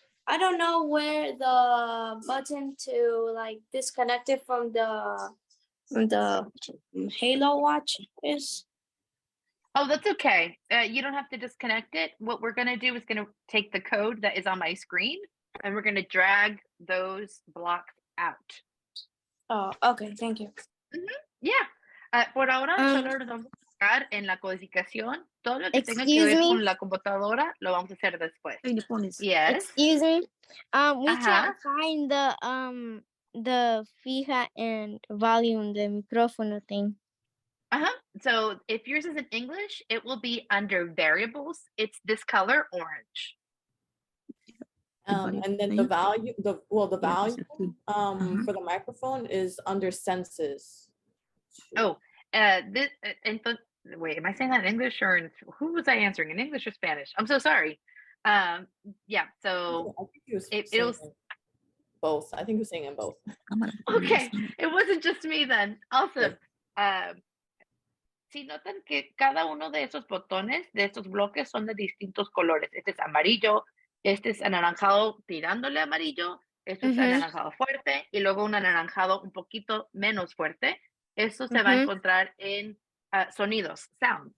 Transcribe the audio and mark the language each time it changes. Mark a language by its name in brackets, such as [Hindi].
[English] I don't know where the button to like disconnect it from the Halo watch is. Oh, that's okay. You don't have to disconnect it. What we're going to do is going to take the code that is on my screen and we're going to drag those blocks out. Oh, okay. Thank you. Yeah. [Spanish] Por ahora, solo nos vamos a enfocar en la codificación. Todo lo que tenga que ver con la computadora lo vamos a hacer después. [English] Yes. Excuse me. We can't find the fija and volume, the micrófono thing. So if yours is in English, it will be under variables. It's this color, orange. And then the volume, the volume for the microphone is under senses. Oh, wait, am I saying that in English or who was I answering, in English or Spanish? I'm so sorry. Yeah, so it was both. I think you're saying in both. Okay, it wasn't just me then. Awesome. [Spanish] Si notan que cada uno de esos botones, de estos bloques son de distintos colores. Este es amarillo, este es anaranjado tirándole amarillo, este es anaranjado fuerte y luego un anaranjado un poquito menos fuerte. Eso se va a encontrar en sonidos, sounds.